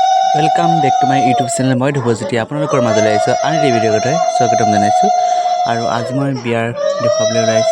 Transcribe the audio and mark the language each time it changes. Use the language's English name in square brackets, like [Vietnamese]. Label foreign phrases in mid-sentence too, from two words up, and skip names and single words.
[English] welcome back to my YouTube channel [Assamese] मैं ध्रुवज्योति आपनलोকৰ মাজলৈ আহিছো আন এটা ভিডিঅ'তে স্বাগতম জনাইছো আৰু আজি মই বিয়াৰ দেখাবলৈ ওলাইছো